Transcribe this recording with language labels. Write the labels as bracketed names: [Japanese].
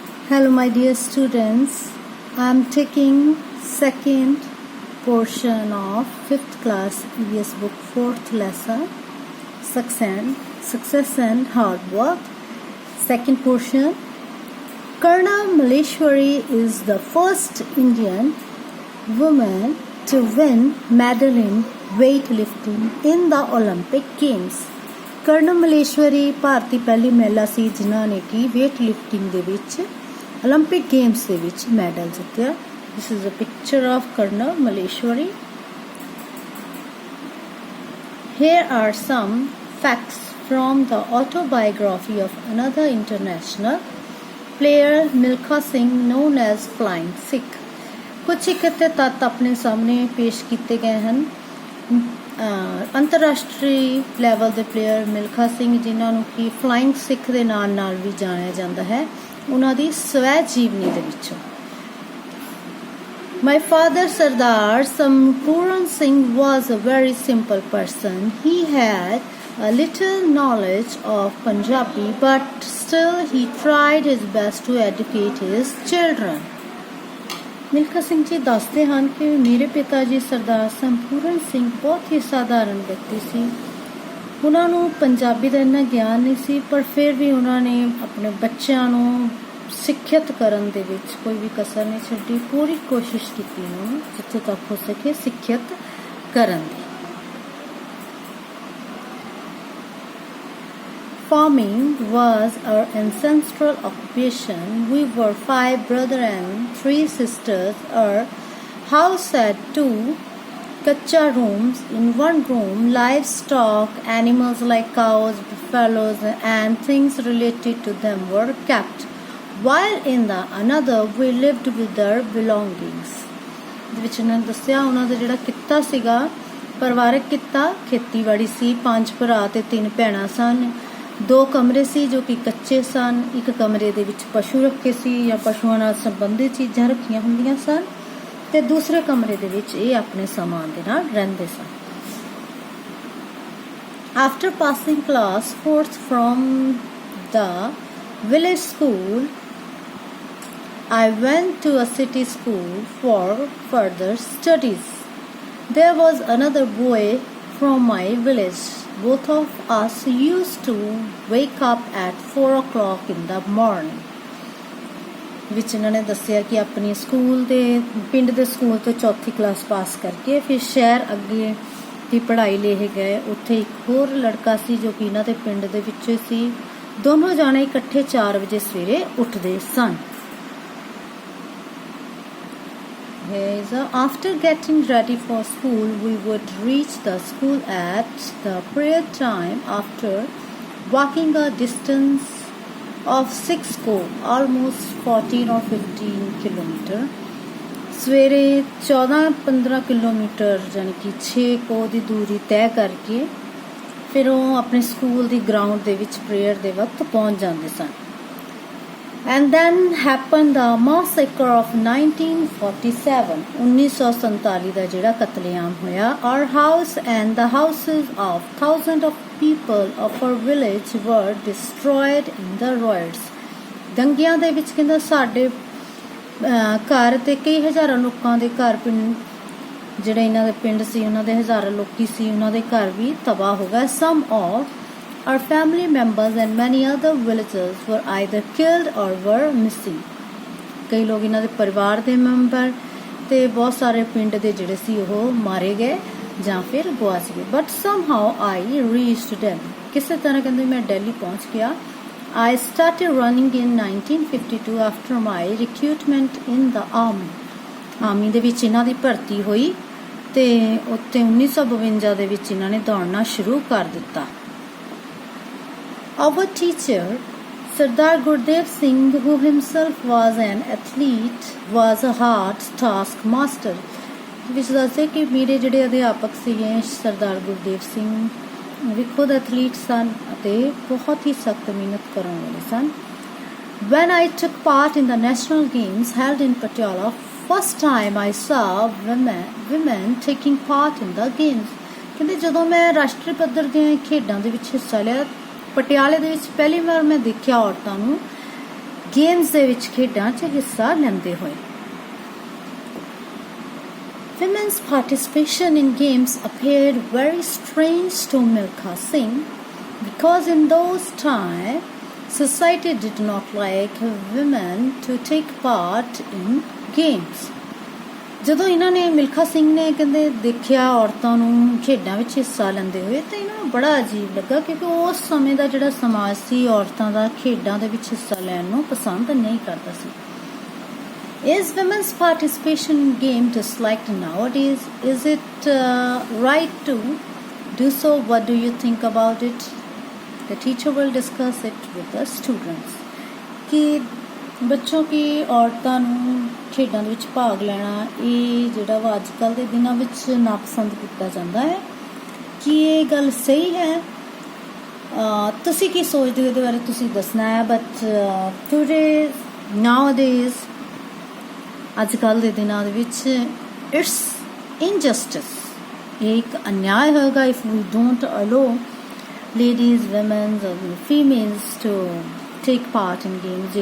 [English] Hello my dear students, I am taking second portion of 5th class EVS book 4th lesson Success and Hard Work. Second portion, Karna Malleshwari is the first Indian woman to win medal in weightlifting in the Olympic Games. [Punjabi] ਕਰਨਾ ਮਲੇਸ਼ਵਰੀ ਭਾਰਤੀ ਪਹਿਲੀ ਮਹਿਲਾ ਸੀ ਜਿਨ੍ਹਾਂ ਨੇ ਕਿ weight lifting ਦੇ ਵਿੱਚ Olympic Games ਦੇ ਵਿੱਚ ਮੈਡਲ ਜਿੱਤਿਆ. [English] This is a picture of Karna Malleshwari. Here are some facts from the autobiography of another international player, Milkha Singh, known as Flying Sikh. [Punjabi] ਕੁਝ ਇੱਕ ਤੱਤ ਆਪਣੇ ਸਾਹਮਣੇ ਪੇਸ਼ ਕੀਤੇ ਗਏ ਹਨ. ਅੰਤਰਰਾਸ਼ਟਰੀ ਲੈਵਲ ਦੇ ਪਲੇਅਰ ਮਿਲਖਾ ਸਿੰਘ ਜਿਨ੍ਹਾਂ ਨੂੰ ਕਿ ਫਲਾਇੰਗ ਸਿੱਖ ਦੇ ਨਾਂ ਨਾਲ ਵੀ ਜਾਣਿਆ ਜਾਂਦਾ ਹੈ, ਉਹਨਾਂ ਦੀ ਸਵੈ ਜੀਵਨੀ ਦੇ ਵਿੱਚੋਂ. [English] My father Sardar Sampuran Singh was a very simple person. He had a little knowledge of Punjabi, but still he tried his best to educate his children. [Punjabi] Milkha Singh ji ਦੱਸਦੇ ਹਨ ਕਿ ਮੇਰੇ ਪਿਤਾ ਜੀ ਸਰਦਾਰ ਸੰਪੂਰਨ ਸਿੰਘ ਬਹੁਤ ਹੀ ਸਾਧਾਰਨ ਵਿਅਕਤੀ ਸੀ. ਉਹਨਾਂ ਨੂੰ ਪੰਜਾਬੀ ਦਾ ਇੰਨਾ ਗਿਆਨ ਨਹੀਂ ਸੀ, ਪਰ ਫਿਰ ਵੀ ਉਹਨਾਂ ਨੇ ਆਪਣੇ ਬੱਚਿਆਂ ਨੂੰ ਸਿੱਖਿਅਤ ਕਰਨ ਦੇ ਵਿੱਚ ਕੋਈ ਵੀ ਕਸਰ ਨਹੀਂ ਛੱਡੀ. ਪੂਰੀ ਕੋਸ਼ਿਸ਼ ਕੀਤੀ ਉਹਨਾਂ ਨੂੰ ਜਿੱਥੇ ਤੱਕ ਹੋ ਸਕੇ ਸਿੱਖਿਅਤ ਕਰਨ ਦੀ. [English] Farming was our ancestral occupation. We were 5 brothers and 3 sisters. Our house had 2 kacha rooms. In one room, livestock, animals like cows, buffaloes, and things related to them were kept, while in the another we lived with our belongings. [Punjabi] which ਨੇ ਦੱਸਿਆ ਉਹਨਾਂ ਦਾ ਜਿਹੜਾ ਕਿੱਤਾ ਸੀਗਾ ਪਰਿਵਾਰਕ ਕਿੱਤਾ ਖੇਤੀਬਾੜੀ ਸੀ. 5 ਭਰਾ ਤੇ 3 ਭੈਣਾਂ ਸਨ. 2 ਕਮਰੇ ਸੀ ਜੋ ਕਿ ਕੱਚੇ ਸਨ. ਇੱਕ ਕਮਰੇ ਦੇ ਵਿੱਚ ਪਸ਼ੂ ਰੱਖੇ ਸੀ ਜਾਂ ਪਸ਼ੂਆਂ ਨਾਲ ਸੰਬੰਧਿਤ ਚੀਜ਼ਾਂ ਰੱਖੀਆਂ ਹੁੰਦੀਆਂ ਸਨ, ਤੇ ਦੂਸਰੇ ਕਮਰੇ ਦੇ ਵਿੱਚ ਇਹ ਆਪਣੇ ਸਮਾਨ ਦੇ ਨਾਲ ਰਹਿੰਦੇ ਸਨ. [English] After passing class 4th from the village school, I went to a city school for further studies. There was another boy from my village. Both of us used to wake up at 4 o'clock in the morning. [Punjabi] ਵਿੱਚ ਇਹਨਾਂ ਨੇ ਦੱਸਿਆ ਕਿ ਆਪਣੀ school ਦੇ ਪਿੰਡ ਦੇ school ਤੋਂ 4ਥੀ ਕਲਾਸ ਪਾਸ ਕਰਕੇ ਫਿਰ ਸ਼ਹਿਰ ਅੱਗੇ ਦੀ ਪੜ੍ਹਾਈ ਲੈ ਗਏ. ਉੱਥੇ ਇੱਕ ਹੋਰ ਲੜਕਾ ਸੀ ਜੋ ਕਿ ਇਹਨਾਂ ਦੇ ਪਿੰਡ ਦੇ ਵਿੱਚ ਸੀ. ਦੋਨੋਂ ਜਾਣੇ ਇਕੱਠੇ 4 ਵਜੇ ਸਵੇਰੇ ਉੱਠਦੇ ਸਨ. [English] After getting ready for school, we would reach the school at the prayer time after walking a distance of 6 ko, almost 14 or 15 kilometer. [Punjabi] ਸਵੇਰੇ 14-15 ਕਿਲੋਮੀਟਰ ਯਾਨੀ ਕਿ 6 ਕੋ ਦੀ ਦੂਰੀ ਤੈਅ ਕਰਕੇ ਫਿਰ ਉਹ ਆਪਣੇ ਸਕੂਲ ਦੀ ਗਰਾਊਂਡ ਦੇ ਵਿੱਚ ਪ੍ਰੇਅਰ ਦੇ ਵਕਤ ਪਹੁੰਚ ਜਾਂਦੇ ਸਨ. [English] And then happened the massacre of 1947. [Punjabi] 1947 ਦਾ ਜਿਹੜਾ ਕਤਲੇਆਮ ਹੋਇਆ. [English] Our house and the houses of thousands of people of our village were destroyed in the riots. [Punjabi] ਦੰਗਿਆਂ ਦੇ ਵਿੱਚ ਕਹਿੰਦਾ ਸਾਡੇ ਘਰ ਤੇ ਕਈ ਹਜ਼ਾਰਾਂ ਲੋਕਾਂ ਦੇ ਘਰ ਪਿੰਡ ਜਿਹੜੇ ਇਹਨਾਂ ਦੇ ਪਿੰਡ ਸੀ ਉਹਨਾਂ ਦੇ ਹਜ਼ਾਰਾਂ ਲੋਕੀ ਸੀ ਉਹਨਾਂ ਦੇ ਘਰ ਵੀ ਤਬਾਹ ਹੋ ਗਏ. [English] Some of our family members and many other villagers were either killed or were missing. [Punjabi] ਕਈ ਲੋਕ ਇਹਨਾਂ ਦੇ ਪਰਿਵਾਰ ਦੇ ਮੈਂਬਰ ਤੇ ਬਹੁਤ ਸਾਰੇ ਪਿੰਡ ਦੇ ਜਿਹੜੇ ਸੀ ਉਹ ਮਾਰੇ ਗਏ ਜਾਂ ਫਿਰ ਗੁਆਚ ਗਏ. [English] But somehow I reached Delhi. [Punjabi] ਕਿਸੇ ਤਰ੍ਹਾਂ ਕਹਿੰਦੇ ਮੈਂ ਦਿੱਲੀ ਪਹੁੰਚ ਗਿਆ. [English] I started running in 1952 after my recruitment in the army. [Punjabi] Army ਦੇ ਵਿੱਚ ਇਹਨਾਂ ਦੀ ਭਰਤੀ ਹੋਈ ਤੇ ਉੱਥੇ 1952 ਦੇ ਵਿੱਚ ਇਹਨਾਂ ਨੇ ਦੌੜਨਾ ਸ਼ੁਰੂ ਕਰ ਦਿੱਤਾ. [English] Our teacher, Sardar Gurdev Singh, who himself was an athlete, was a hard taskmaster. [Punjabi] ਵਿੱਚ ਦੱਸਦੇ ਕਿ ਮੇਰੇ ਜਿਹੜੇ ਅਧਿਆਪਕ ਸੀਗੇ ਸਰਦਾਰ ਗੁਰਦੇਵ ਸਿੰਘ ਵੀ ਖੁਦ ਐਥਲੀਟ ਸਨ ਅਤੇ ਬਹੁਤ ਹੀ ਸਖਤ ਮਿਹਨਤ ਕਰਨ ਵਾਲੇ ਸਨ. [English] When I took part in the national games held in Patiala, first time I saw women taking part in the games. [Punjabi] ਕਹਿੰਦੇ ਜਦੋਂ ਮੈਂ ਰਾਸ਼ਟਰੀ ਪੱਧਰ ਦੀਆਂ ਖੇਡਾਂ ਦੇ ਵਿੱਚ ਹਿੱਸਾ ਲਿਆ ਪਟਿਆਲੇ ਦੇ ਵਿੱਚ ਪਹਿਲੀ ਵਾਰ ਮੈਂ ਦੇਖਿਆ ਔਰਤਾਂ ਨੂੰ गेम्स दे विच खेडां 'च हिस्सा लैंदे होए। [English] Women's participation in games appeared very strange to Milkha Singh because in those times society did not like women to take part in games. [Punjabi] ਜਦੋਂ ਇਹਨਾਂ ਨੇ ਮਿਲਖਾ ਸਿੰਘ ਨੇ ਕਹਿੰਦੇ ਦੇਖਿਆ ਔਰਤਾਂ ਨੂੰ ਖੇਡਾਂ ਵਿੱਚ ਹਿੱਸਾ ਲੈਂਦੇ ਹੋਏ ਤਾਂ ਇਹਨਾਂ ਨੂੰ ਬੜਾ ਅਜੀਬ ਲੱਗਾ, ਕਿਉਂਕਿ ਉਸ ਸਮੇਂ ਦਾ ਜਿਹੜਾ ਸਮਾਜ ਸੀ ਔਰਤਾਂ ਦਾ ਖੇਡਾਂ ਦੇ ਵਿੱਚ ਹਿੱਸਾ ਲੈਣ ਨੂੰ ਪਸੰਦ ਨਹੀਂ ਕਰਦਾ ਸੀ। [English] Is women's participation in game disliked nowadays? Is it right to do so? What do you think about it? The teacher will discuss it with the students. [Punjabi] कि ਬੱਚੋਂ ਕੀ ਔਰਤਾਂ ਨੂੰ ਖੇਡਾਂ ਦੇ ਵਿੱਚ ਭਾਗ ਲੈਣਾ ਇਹ ਜਿਹੜਾ ਵਾ ਅੱਜ ਕੱਲ੍ਹ ਦੇ ਦਿਨਾਂ ਵਿੱਚ ਨਾਪਸੰਦ ਕੀਤਾ ਜਾਂਦਾ ਹੈ, ਕੀ ਇਹ ਗੱਲ ਸਹੀ ਹੈ? ਤੁਸੀਂ ਕੀ ਸੋਚਦੇ ਹੋ ਇਹਦੇ ਬਾਰੇ ਤੁਸੀਂ ਦੱਸਣਾ ਹੈ। [English] but today nowadays [Punjabi] ਅੱਜ ਕੱਲ੍ਹ ਦੇ ਦਿਨਾਂ ਦੇ ਵਿੱਚ [English] it's injustice, [Punjabi] ਇਹ ਇੱਕ ਅਨਿਆਏ ਹੋਏਗਾ [English] If we don't allow ladies womans ਔਰ females to take part in games.